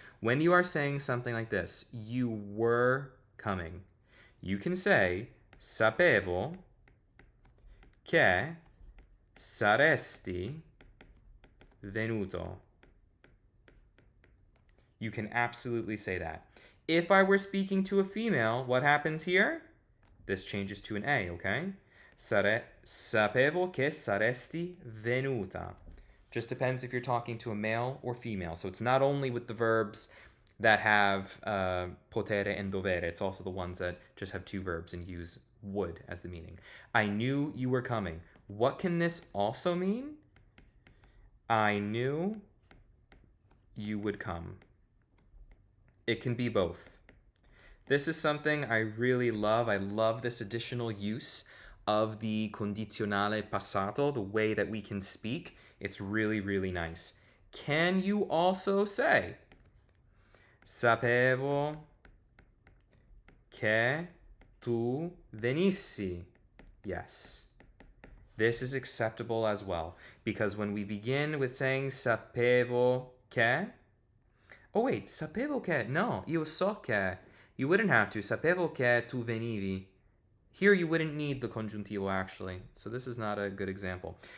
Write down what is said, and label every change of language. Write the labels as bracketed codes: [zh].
[en] When you are saying something like this, you were coming, you can say, [it] sapevo che saresti venuto. [en] You can absolutely say that. If I were speaking to a female, what happens here? This changes to an A, okay? [it] Sapevo che saresti venuta. [en] Just depends if you're talking to a male or female. So it's not only with the verbs that have potere and dovere. It's also the ones that just have two verbs and use would as the meaning. I knew you were coming. What can this also mean? I knew you would come. It can be both. This is something I really love. I love this additional use of the condizionale passato, the way that we can speak. It's really, really nice. Can you also say, [it] sapevo che tu venissi? [en] Yes. This is acceptable as well, because when we begin with saying [it] sapevo che, oh wait, sapevo che, no, io so che. [en] You wouldn't have to. [it] Sapevo che tu venivi. [en] Here you wouldn't need the congiuntivo actually, so this is not a good example.